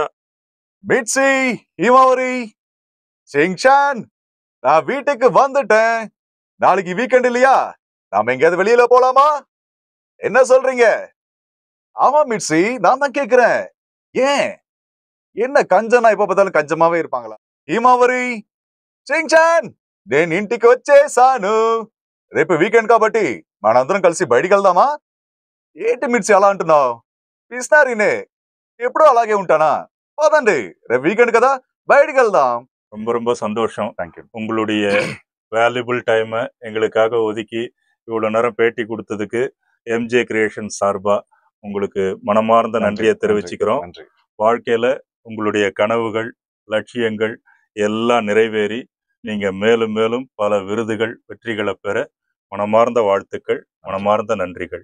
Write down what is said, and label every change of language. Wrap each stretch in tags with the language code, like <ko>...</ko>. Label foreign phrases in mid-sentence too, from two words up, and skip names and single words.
<ta>மிட்சி ஹிமாவரி ஷின்சான், நான் வீட்டுக்கு வந்துட்டேன். நாளைக்கு வீக்கெண்ட் இல்லையா? நாம எங்கேயாவது வெளியில போலாமா? என்ன சொல்றீங்க? ஆமா மிட்சி, நான் தான் கேக்குறேன். ஏன் என்ன கஞ்சனா எப்ப பார்த்தாலும் கஞ்சமாவே இருப்பாங்களா? ஹிமாவரி ஷின்சாన్,</ta> <te>నేను ఇంటికి వచ్చేసాను. రేపు వీకెండ్ కాబట్టి మనందరం కలిసి బయటికి వెళ్దామా? ఏంటి మిర్చి అలా అంటున్నావు? పిస్నారినే ఎప్పుడూ అలాగే ఉంటానా? పదండి, రేపు వీకెండ్ కదా, బయటికి వెళ్దాం.</te> <ta>ரொம்ப ரொம்ப சந்தோஷம். தேங்க்யூ. உங்களுடைய</ta> <en>valuable time</en> <ta>எங்களுக்காக ஒதுக்கி இவ்வளவு நேரம் பேட்டி கொடுத்ததுக்கு எம்ஜே கிரியேஷன் சார்பா உங்களுக்கு மனமார்ந்த நன்றியை தெரிவிச்சுக்கிறோம். வாழ்க்கையில உங்களுடைய கனவுகள், லட்சியங்கள் எல்லாம் நிறைவேறி நீங்க மேலும் மேலும் பல விருதுகள், வெற்றிகளை பெற மனமார்ந்த வாழ்த்துக்கள், மனமார்ந்த நன்றிகள்.</ta>